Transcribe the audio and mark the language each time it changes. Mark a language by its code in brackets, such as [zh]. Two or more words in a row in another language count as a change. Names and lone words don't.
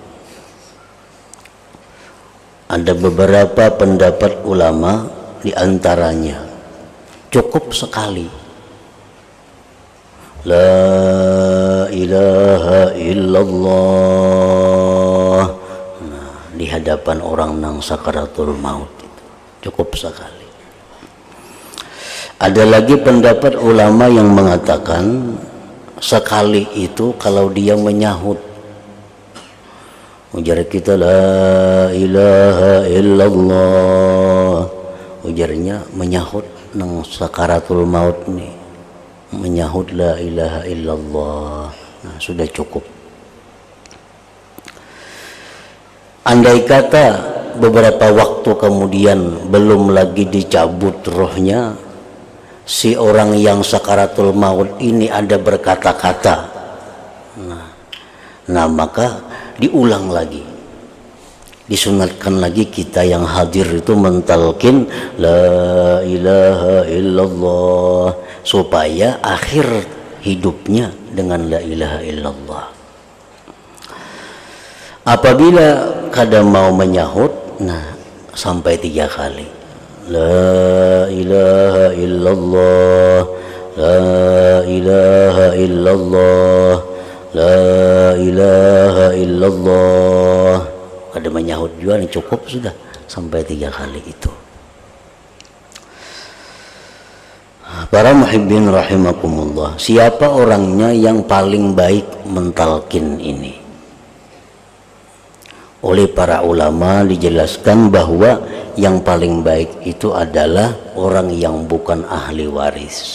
[id] Ada beberapa pendapat ulama, di antaranya cukup sekali [ar] لا إله إلا الله, [id] di hadapan orang nang sakaratul maut itu cukup sekali. Ada lagi pendapat ulama yang mengatakan sekali itu kalau dia menyahut, ujar kita [ar] لا إله إلا الله, [id] ujarnya menyahut nang sakaratul maut nih, menyahut [ar] لا إله إلا الله, [id] nah sudah cukup. Andai kata beberapa waktu kemudian belum lagi dicabut rohnya, si orang yang sakaratul maut ini ada berkata-kata, nah maka diulang lagi, disunatkan lagi kita yang hadir itu mentalkin [ar] لا إله إلا الله, [id] supaya akhir hidupnya dengan [ar] لا إله إلا الله. [id] Apabila kadang mau menyahut, nah sampai 3 kali [ar] لا إله إلا الله, لا إله إلا الله, لا إله إلا الله. [id] Ada menyahut juga, ini cukup sudah sampai 3 kali itu. Para [ar] محبين رحمكم الله, [id] siapa orangnya yang paling baik mentalkin ini? Oleh para ulama dijelaskan bahwa yang paling baik itu adalah orang yang bukan ahli waris.